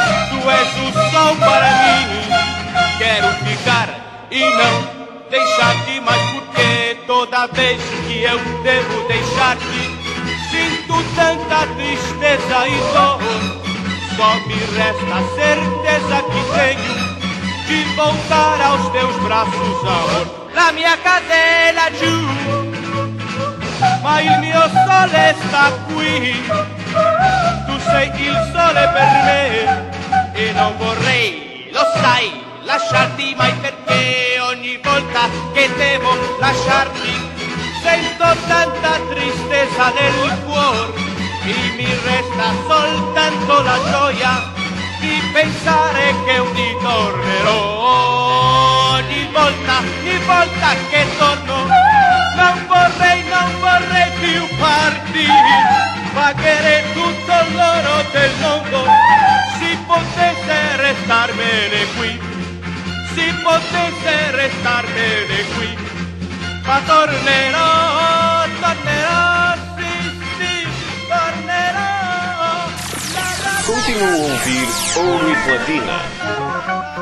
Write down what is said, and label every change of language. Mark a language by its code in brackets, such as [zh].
[pt] Tu és o sol para mim. Quero ficar e não deixar-te mais, porque toda vez que eu devo deixar-te, sinto tanta tristeza e dor. Só me resta a certeza que tenho de voltar aos teus braços, amor. [it] Na minha casela, Ju, ma il mio sole sta qui, tu sei il sole per me, e non vorrei, lo sai, lasciarti mai, perché ogni volta che devo lasciarti sento tanta tristezza nel cuore, e mi resta soltanto la gioia di pensare che un dì tornerò. Ogni volta che torno, non vorrei più partire. Pagherei tutto l'oro del mondo se potesse restarmene qui. Se potesse restarmene qui. Ma tornerò, tornerò, sì, sì, tornerò. [pt] Continuo a ouvir Ouro e Platina.